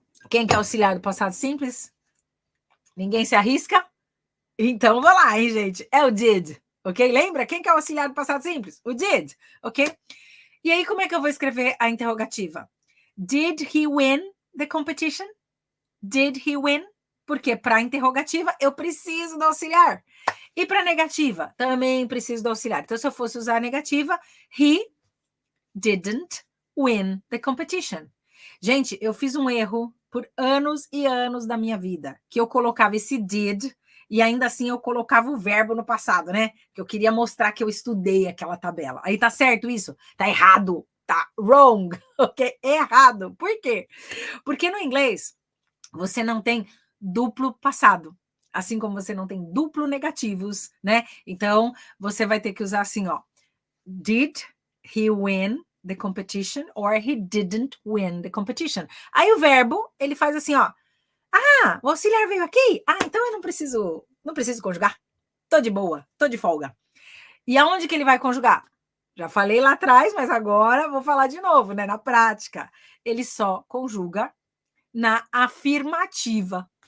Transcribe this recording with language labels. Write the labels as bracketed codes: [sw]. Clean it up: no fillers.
[pt] Quem que é o auxiliar do passado simples? Ninguém se arrisca? Então, vou lá, hein, gente? É o did. Ok? Lembra? Quem que é o auxiliar do passado simples? O did, ok? E aí, como é que eu vou escrever a interrogativa? [en] Did he win the competition? Did he win? [pt] Porque para interrogativa, eu preciso do auxiliar. E para negativa, também preciso do auxiliar. Então, se eu fosse usar a negativa, [en] he didn't win the competition. [pt] Gente, eu fiz um erro por anos e anos da minha vida, que eu colocava esse did e ainda assim eu colocava o verbo no passado, né? Que eu queria mostrar que eu estudei aquela tabela. Aí tá certo isso? Tá errado. Tá wrong, ok? Errado. Por quê? Porque no inglês você não tem duplo passado, assim como você não tem duplo negativos, né? Então você vai ter que usar assim, ó. [en] Did he win the competition or he didn't win the competition? [pt] Aí o verbo, ele faz assim, ó. O auxiliar veio aqui? Então eu não preciso conjugar. Tô de boa, tô de folga. E aonde que ele vai conjugar? Já falei lá atrás, mas agora vou falar de novo, né? Na prática. Ele só conjuga na afirmativa.